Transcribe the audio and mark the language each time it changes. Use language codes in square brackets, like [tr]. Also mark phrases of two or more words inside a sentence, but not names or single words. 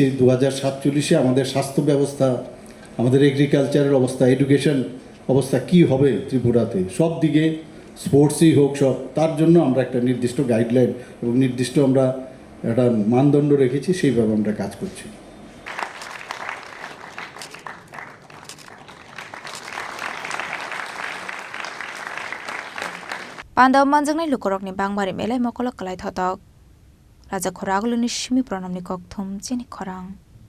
[bn] 2047 আমাদের স্বাস্থ্য ব্যবস্থা, আমাদের এগ্রিকালচারের অবস্থা, এডুকেশন অবস্থা কি হবে ত্রিপুরাতে, সব দিকে স্পোর্টসই হোক সব, তার জন্য আমরা একটা নির্দিষ্ট গাইডলাইন এবং নির্দিষ্ট আমরা একটা মানদণ্ড রেখেছি, সেইভাবে আমরা কাজ করছি। [trp] Pandau manjangnai lukorokni bangmari melai mokolok kalai thotok. Raja Khorang luni shimi pranamni kok thum Chini Khorang.